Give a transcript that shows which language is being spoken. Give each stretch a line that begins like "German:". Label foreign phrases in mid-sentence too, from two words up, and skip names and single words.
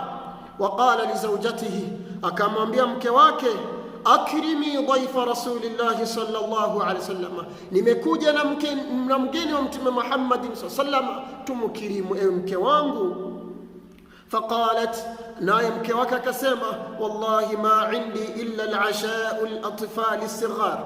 Arabic: وقال لزوجته,
Swahili: akamwambia mke wake,
Arabic: أكرمي ضيف رسول الله صلى الله عليه وسلم,
Swahili: nimekuja na mgeni wa Mtume Muhammad
Arabic: صلى الله عليه وسلم,
Swahili: tumkirimu ewe mke wangu. فقالت, naye mke wake akasema,
Arabic: والله ما عندي إلا عشاء الأطفال الصغار,